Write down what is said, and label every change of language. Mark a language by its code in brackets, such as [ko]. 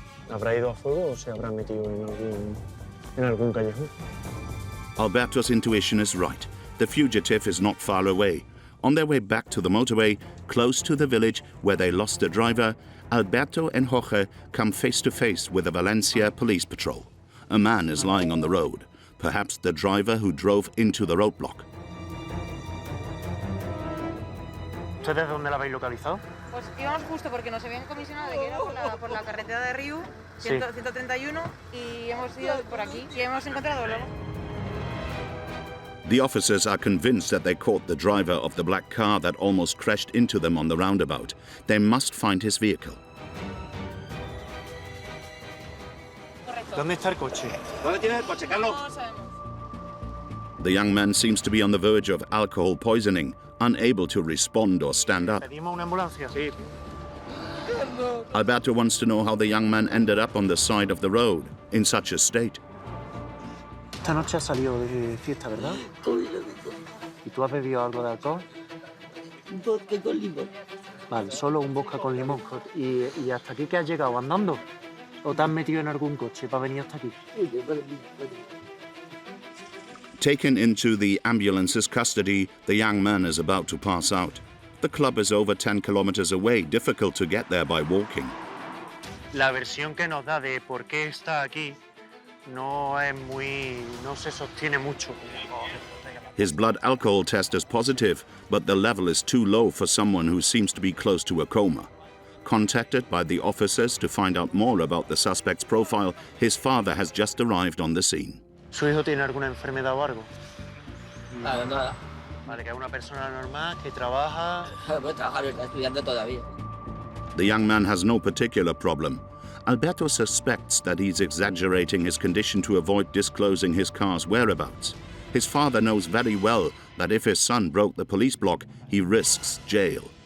[es] ¿Habrá ido a fuego o se habrá metido en algún callejón? [en] Alberto's intuition is right. The fugitive is not far away. On their way back to the motorway, close to the village where they lost the driver, Alberto and Jorge come face to face with a Valencia police patrol. A man is lying on the road, perhaps the driver who drove into the roadblock. [es] ¿Ustedes dónde la habéis localizado? Pues íbamos justo porque nos habían comisionado de que era por la carretera de Riu, 131, y hemos ido por aquí y hemos encontrado luego. [en] The officers are convinced that they caught the driver of the black car that almost crashed into them on the roundabout. They must find his vehicle. [es] ¿Dónde está el coche? ¿Dónde tienes el coche, Carlos? [en] The young man seems to be on the verge of alcohol poisoning, unable to respond or stand up. [es] ¿Pedimos una ambulancia? Sí. [en] Alberto wants to know how the young man ended up on the side of the road in such a state. [es] Esta noche has salido de fiesta, ¿verdad? ¿Y tú has bebido algo de alcohol? Un vodka con limón. Vale, solo un vodka con limón. ¿Y hasta aquí qué has llegado? ¿Andando? ¿O te has metido en algún coche para venir hasta aquí? [en] Taken into the ambulance's custody, the young man is about to pass out. The club is over 10 kilometers away, difficult to get there by walking. [es] La versión que nos da de por qué está aquí no se sostiene mucho. [en] His blood alcohol test is positive, but the level is too low for someone who seems to be close to a coma. Contacted by the officers to find out more about the suspect's profile, his father has just arrived on the scene. [es] ¿Su hijo tiene alguna enfermedad o algo? Nada, nada. Vale, que es una persona normal, que trabaja... Puede trabajar, está estudiando todavía. [en] The young man has no particular problem. Alberto suspects that he's exaggerating his condition to avoid disclosing his car's whereabouts. His father knows very well that if his son broke the police block, he risks jail.